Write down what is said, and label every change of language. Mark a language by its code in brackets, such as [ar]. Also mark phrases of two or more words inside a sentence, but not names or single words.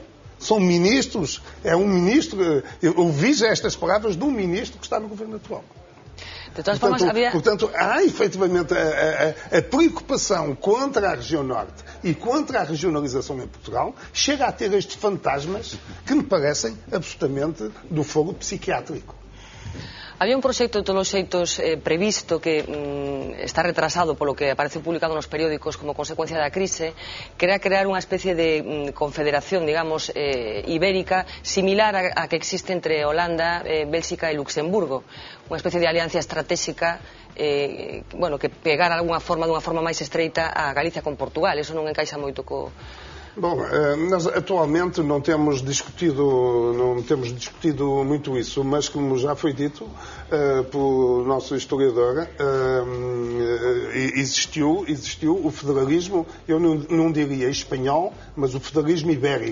[pt] São ministros, é um ministro, eu ouvi já estas palavras de um ministro que está no governo atual. [gl] De todas formas, [pt] portanto, há efetivamente a preocupação contra a região norte e contra a regionalização em Portugal chega a ter estes fantasmas que me parecem absolutamente do fogo psiquiátrico. [gl] Había un proxecto de todos os xeitos previsto que está retrasado polo que aparece publicado nos periódicos como consecuencia da crise, que era crear unha especie de confederación, digamos, ibérica similar a que existe entre Holanda, Bélxica e Luxemburgo, unha especie de alianza estratégica que pegara de unha forma máis estreita a Galicia con Portugal. Eso non encaixa moito co [pt] Bom, nós atualmente não temos discutido muito isso, mas como já foi dito pelo nosso historiador, existiu o federalismo, eu não diria espanhol, mas o federalismo ibérico.